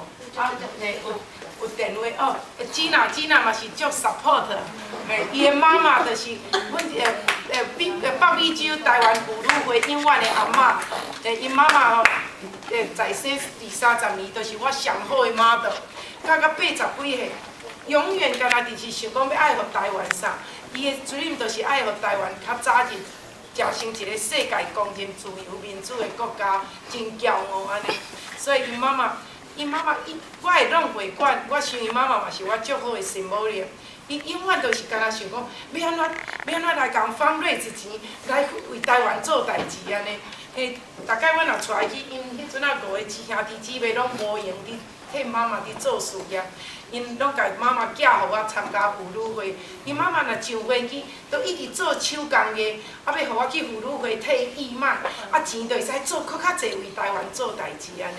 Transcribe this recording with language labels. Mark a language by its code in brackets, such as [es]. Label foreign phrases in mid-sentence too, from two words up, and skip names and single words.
[nan] 啊，有电话哦。吉娜嘛是足 support， 伊的妈妈就是阮北美洲台湾妇女会永远的阿嬷。因妈妈吼，在生20-30年，就是我上好的 model， 到80几岁，永远干那就是想讲要爱互台湾啥。伊的 dream 就是爱互台湾较早日。成一个世界公认自由民主的国家，真骄傲安尼。所以因妈妈，我会弄会馆，我想因妈妈嘛是我足好的 symbol。伊永远都是干那想讲，要安怎来共放瑞子钱，来为台湾做代志安尼。大概我若出来去，因迄阵5个姊兄弟姊妹拢无闲伫替妈妈伫做事业。因拢甲妈妈寄互我参加妇女会，因妈妈若上飞机，都一直做手工艺，啊要互我去妇女会替义卖，啊钱就会使做搁较济为台湾做代志安尼。